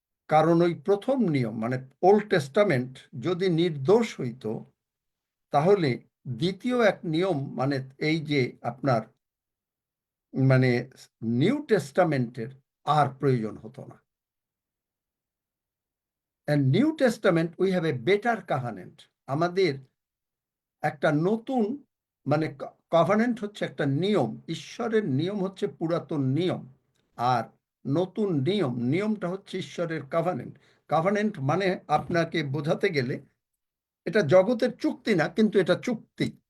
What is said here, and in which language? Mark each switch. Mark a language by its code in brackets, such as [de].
[bn] কারণ ওই প্রথম নিয়ম, মানে ওল্ড টেস্টামেন্ট যদি নির্দোষ হইতো, তাহলে দ্বিতীয় এক নিয়ম, মানে এই যে আপনার মানে নিউ টেস্টামেন্টের আর প্রয়োজন হতো না। [en] And New Testament, we have a better covenant. [bn] আমাদের একটা নতুন মানে কভানেন্ট হচ্ছে একটা নিয়ম, ঈশ্বরের নিয়ম হচ্ছে পুরাতন নিয়ম, আর নতুন নিয়মটা হচ্ছে ঈশ্বরের কভানেন্ট। কভানেন্ট মানে আপনাকে বোঝাতে গেলে এটা জগতের চুক্তি না, কিন্তু এটা চুক্তি।